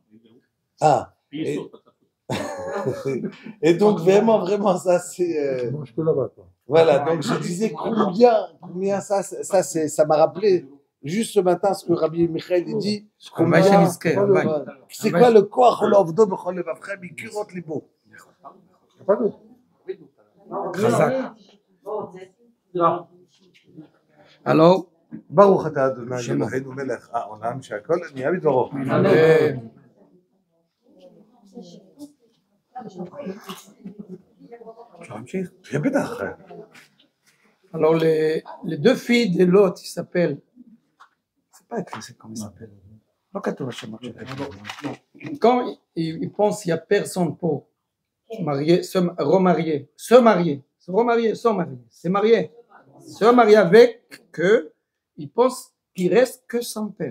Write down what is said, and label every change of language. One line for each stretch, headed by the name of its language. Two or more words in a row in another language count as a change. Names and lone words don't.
French: Ah. Et donc, vraiment, ça, c'est... Mange que là-bas, quoi. Voilà, donc je disais combien ça m'a rappelé juste ce matin ce que Rabbi Michael il dit. C'est quoi le
Hebrew: koach l'ovdo b'chol levavchem mikirot libo.
French: Pas d'autre. Alors,
Hebrew: ברוך אתה אדוני אלוהינו מלך העולם שהכל נהיה בדברו.
French: Alors les deux filles de l'autre, ils s'appellent, c'est pas écrit, c'est comment ils s'appellent. Quand ils pensent qu'il n'y a personne pour se marier, se marier avec que, ils pensent qu'il reste que son père.